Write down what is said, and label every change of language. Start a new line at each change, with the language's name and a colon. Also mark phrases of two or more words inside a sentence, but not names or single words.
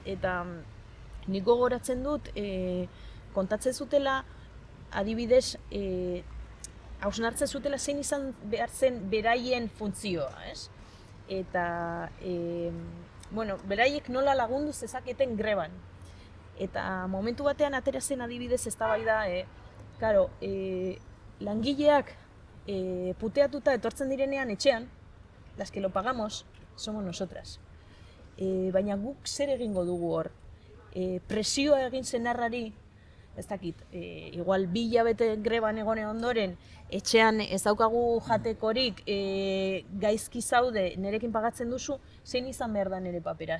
Basque: Eta nik gogoratzen dut, kontatzen zutela, adibidez, hausnartzen zutela zein izan behar zen beraien funtzioa, ez? Eta, beraiek nola lagundu zezaketen greban. Eta momentu batean atera zen adibidez eztabaida, langileak puteatuta etortzen direnean etxean,
Spanish: las que lo pagamos, somos nosotras.
Basque: Baina guk zer egingo dugu hor? Presioa egin senarrari, ez dakit, igual 2 hilabete greban egone ondoren, etxean ez daukagu jatekorik, gaizki zaude, nerekin pagatzen duzu, zein izan behar da nire papera?